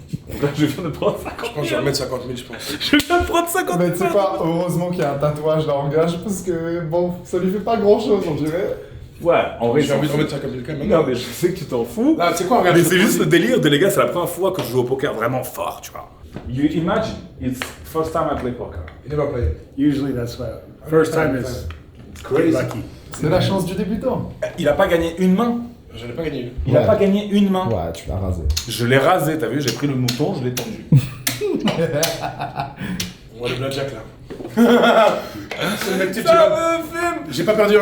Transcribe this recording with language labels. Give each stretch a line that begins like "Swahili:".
French: Donc là, je viens de prendre 50 000. Je pense que je vais remettre 50 000, je pense. Je viens de prendre 50 000. Mais tu sais pas, heureusement qu'il y a un tatouage là en gage parce que bon, ça lui fait pas grand chose, on dirait. Ouais, en vrai, J'ai envie de remettre 50 000 quand même. Non, mais je sais que tu t'en fous. Là, tu sais quoi, regarde. Mais je c'est te juste pose- le délire de les gars, c'est la première fois que je joue au poker vraiment fort, tu vois.
English: You imagine, it's first time I play poker. You never played. Usually that's why. First time is Crazy. lucky.
French: C'est la chance du débutant. Il a pas gagné une main. Je n'ai pas gagné. Il a pas gagné une main. Ouais, tu l'as rasé. Je l'ai rasé, t'as vu, j'ai pris le mouton, je l'ai tendu. On voit le blackjack là. C'est le mec type qui va. J'ai pas perdu un